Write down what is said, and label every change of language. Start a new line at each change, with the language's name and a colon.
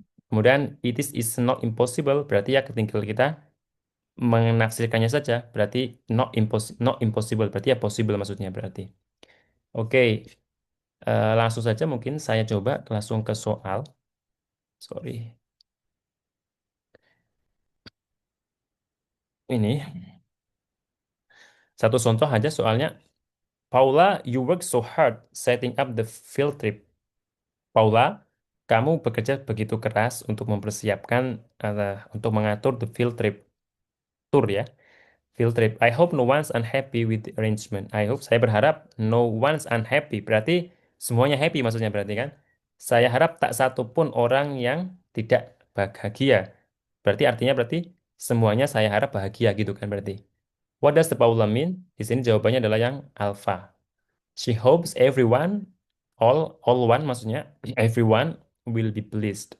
Indonesian: Kemudian
English: is not impossible
Indonesian: berarti ya tinggal kita menafsirkannya saja, berarti
English: not impossible
Indonesian: berarti ya possible maksudnya berarti. Oke, langsung saja mungkin saya coba langsung ke soal. Sorry. Ini satu contoh aja soalnya.
English: Paula, you work so hard setting up the field trip.
Indonesian: Paula, kamu bekerja begitu keras untuk mempersiapkan untuk mengatur
English: the field trip tour
Indonesian: ya. Field trip.
English: I hope no one's unhappy with the arrangement. I hope
Indonesian: saya berharap
English: no one's unhappy.
Indonesian: Berarti semuanya happy maksudnya berarti kan? Saya harap tak satu pun orang yang tidak bahagia. Berarti semuanya saya harap bahagia gitu kan berarti.
English: What does the Paula mean?
Indonesian: Di sini jawabannya adalah yang alpha.
English: She hopes everyone, all one maksudnya everyone will be pleased.